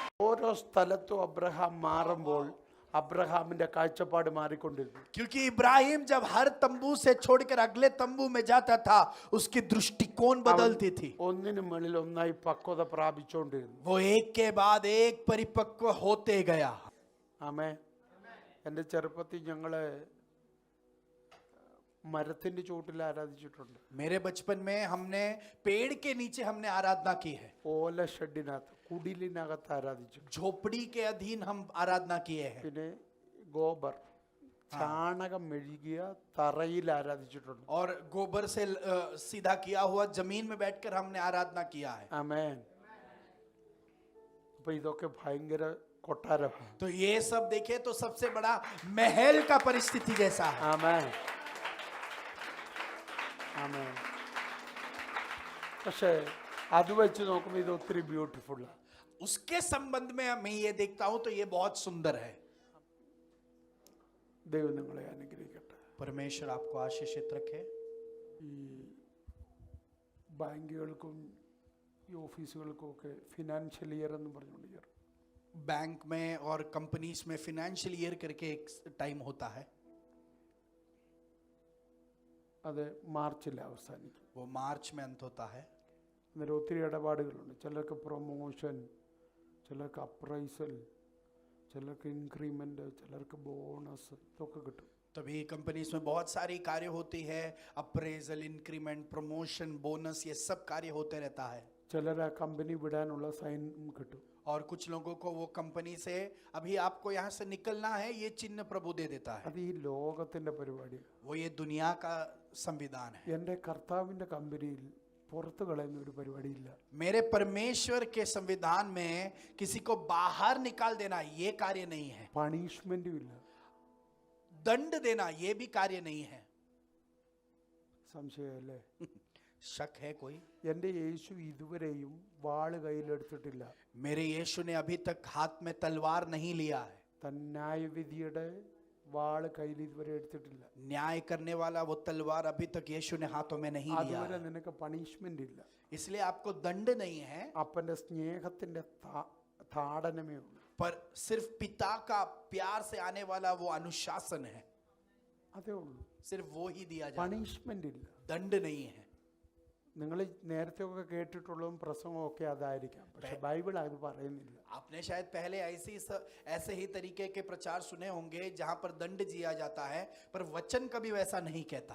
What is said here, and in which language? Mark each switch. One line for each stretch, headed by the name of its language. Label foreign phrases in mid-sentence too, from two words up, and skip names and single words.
Malayalam: ഓരോ സ്ഥലത്തും അബ്രഹാം മാറുമ്പോൾ അബ്രഹാമിന്റെ കാഴ്ചപ്പാട് മാറിക്കൊണ്ടിരുന്നു.
Hindi: क्योंकि इब्राहिम जब हर तंबू से छोड़कर अगले तंबू में जाता था, उसकी दृष्टिकोण बदलती थी.
Malayalam: ഒന്നിനു മുകളിൽ ഒന്നായി പക്വത പ്രാപിച്ചുകൊണ്ടിരുന്നു.
Hindi: वो एक के बाद एक परिपक्व होते गया.
Malayalam: ആമേൻ. എൻ്റെ ചെറുപ്പത്തിൽ ഞങ്ങള് മരത്തിന്റെ ചുവട്ടിൽ ആരാധിച്ചിട്ടുണ്ട്.
Hindi: मेरे बचपन में हमने पेड़ के नीचे हमने आराधना की है.
Malayalam: ഓല ഷെഡിനകത്ത് കുടിലിനകത്ത് ആരാധിച്ചു.
Hindi: झोपड़ी के अधीन हम आराधना किए हैं.
Malayalam: പിന്നെ ഗോബർ ചാണകം മെഴുകിയ തറയിൽ ആരാധിച്ചിട്ടുണ്ട്.
Hindi: और गोबर से सीधा किया हुआ जमीन में बैठकर हमने आराधना किया है.
Malayalam: ആമേൻ. അപ്പൊ ഇതൊക്കെ ഭയങ്കര കൊട്ടാരമാണ്.
Hindi: तो ये सब देखे तो सबसे बड़ा महल का परिस्थिति जैसा है.
Malayalam: ആമേൻ. ആമേൻ. പക്ഷേ അത് വെച്ച് നോക്കുമ്പോൾ ഇത് ഒത്തിരി ബ്യൂട്ടിഫുള്ളാണ്.
Hindi: उसके संबंध में मैं ये देखता हूं तो ये बहुत सुंदर है.
Malayalam: ദൈവം നിങ്ങളെ അനുഗ്രഹിക്കട്ടെ.
Hindi: परमेश्वर आपको आशीषित रखे.
Malayalam: ഈ ബാങ്കുകൾക്കും ഈ ഓഫീസുകൾക്കും ഒക്കെ
English: financial year
Malayalam: എന്ന് പറഞ്ഞുകൊണ്ട് ഇയർ
Hindi: बैंक में और कंपनीज में
English: financial year
Hindi: करके एक टाइम होता है.
Malayalam: അത് മാർച്ചിൽ അവസാനിക്കും.
Hindi: वो मार्च में अंत होता है.
Malayalam: അന്നേരം ഒത്തിരി ഇടപാടുകളുണ്ട്. ചിലർക്ക് പ്രൊമോഷൻ, ചിലർക്ക് അപ്രൈസൽ, ചിലർക്ക് ഇൻക്രിമെന്റ്, ചിലർക്ക് ബോണസ്, ഇതൊക്കെ കിട്ടും.
Hindi: तभी कंपनीज में बहुत सारी कार्य होती है.
English: appraisal, increment, promotion, bonus,
Hindi: ये सब कार्य होते रहता है.
Malayalam: ചിലർ ആ കമ്പനി വിടാനുള്ള സൈൻ കിട്ടും.
Hindi: और कुछ लोगों को वो कंपनी से अभी आपको यहाँ से निकलना है, ये चिन्ह प्रभु दे देता है.
Malayalam: അത് ഈ ലോകത്തിന്റെ പരിപാടിയാണ്.
Hindi: वो ये दुनिया का संविधान है.
Malayalam: എൻ്റെ കർത്താവിന്റെ കമ്പനിയിൽ പുറത്തു കളയുന്ന ഒരു പരിപാടിയില്ല.
Hindi: मेरे परमेश्वर के संविधान में किसी को बाहर निकाल देना ये कार्य नहीं है.
Malayalam: പണിഷ്മെന്റും ഇല്ല.
Hindi: दंड देना ये भी कार्य नहीं है.
Malayalam: സംശയമല്ലേ?
Hindi: शक है कोई?
Malayalam: എൻ്റെ യേശു ഇതുവരെയും വാള് കയ്യിലെടുത്തിട്ടില്ല.
Hindi: मेरे यीशु ने अभी तक हाथ में तलवार नहीं लिया है.
Malayalam: തൻ ന്യായവിധിയുടെ വാള് കയ്യിൽ ഇതുവരെ എടുത്തിട്ടില്ല.
Hindi: न्याय करने वाला वो तलवार अभी तक यीशु ने हाथों में नहीं लिया
Malayalam: അതുവരെ
Hindi: है.
Malayalam: നിനക്ക് പണിഷ്മെന്റ് ഇല്ല.
Hindi: इसलिए आपको दंड नहीं है,
Malayalam: അപ്പന്റെ സ്നേഹത്തിന്റെ താടനമേ ഉള്ളൂ.
Hindi: पर सिर्फ पिता का प्यार से आने वाला वो अनुशासन है.
Malayalam: അതേ ഉള്ളൂ.
Hindi: सिर्फ वो ही दिया जाता है,
Malayalam: പണിഷ്മെന്റ് ഇല്ല.
Hindi: दंड नहीं है.
Malayalam: നിങ്ങൾ നേരത്തെ ഒക്കെ കേട്ടിട്ടുള്ളതും പ്രസംഗവും ഒക്കെ അതായിരിക്കാം. പക്ഷെ ബൈബിൾ അത് പറയുന്നില്ല.
Hindi: आपने शायद पहले ऐसे ही तरीके के प्रचार सुने होंगे जहां पर दंड दिया जाता है, पर वचन कभी वैसा नहीं कहता.